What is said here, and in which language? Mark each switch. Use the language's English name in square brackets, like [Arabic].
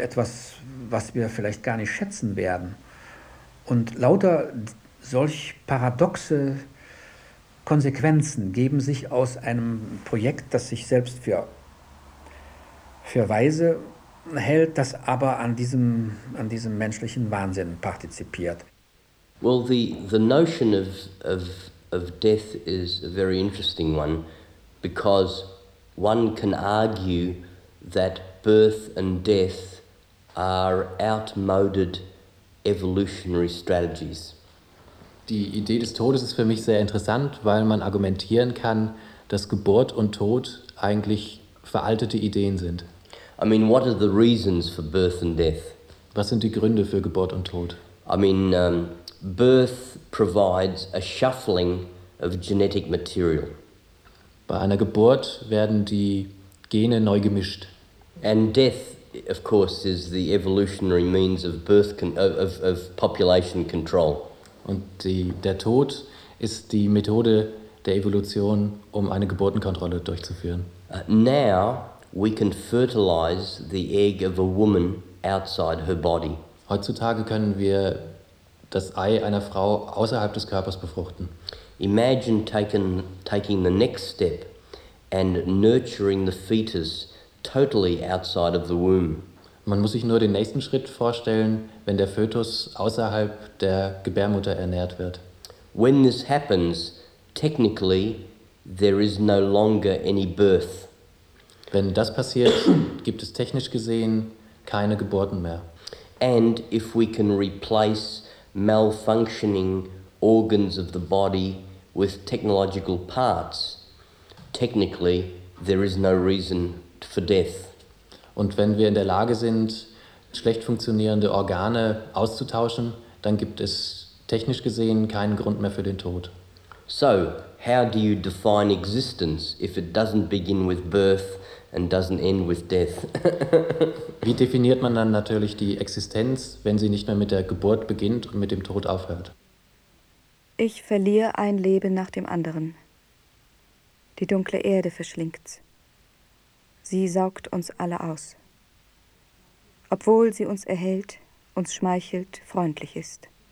[German] Etwas, was wir vielleicht gar nicht schätzen werden. Und lauter solch paradoxe Konsequenzen geben sich aus einem Projekt, das sich selbst für weise hält, das aber an diesem menschlichen Wahnsinn partizipiert. [English] Well, the notion of death is a very interesting one, because one can argue that birth and death are outmoded evolutionary strategies. [German] Die Idee des Todes ist für mich sehr interessant, weil man argumentieren kann, dass Geburt und Tod eigentlich veraltete Ideen sind. [English] I mean, what are the reasons for birth and death? [German] Was sind die Gründe für Geburt und Tod? [English] I mean, birth provides a shuffling of genetic material. [German] Bei einer Geburt werden die Gene neu gemischt. [English] And death, of course, is the evolutionary means of birth of population control. [German] Und der Tod ist die Methode der Evolution, um eine Geburtenkontrolle durchzuführen. [English] Now we can fertilize the egg of a woman outside her body. [German] Heutzutage können wir das Ei einer Frau außerhalb des Körpers befruchten. [English] Imagine taking the next step and nurturing the fetus totally outside of the womb. [German] Man muss sich nur den nächsten Schritt vorstellen, wenn der Fötus außerhalb der Gebärmutter ernährt wird. [English] When this happens, technically there is no longer any birth. [German] Wenn das passiert, gibt es technisch gesehen keine Geburten mehr. [English] And if we can replace malfunctioning organs of the body with technological parts, technically there is no reason for death. [German] Und wenn wir in der Lage sind, schlecht funktionierende Organe auszutauschen, dann gibt es technisch gesehen keinen Grund mehr für den Tod. [English] So, how do you define existence if it doesn't begin with birth and doesn't end with death? [German] Wie definiert man dann natürlich die Existenz, wenn sie nicht mehr mit der Geburt beginnt und mit dem Tod aufhört? Ich verliere ein Leben nach dem anderen. Die dunkle Erde verschlingt's. Sie saugt uns alle aus. Obwohl sie uns erhält, uns schmeichelt, freundlich ist.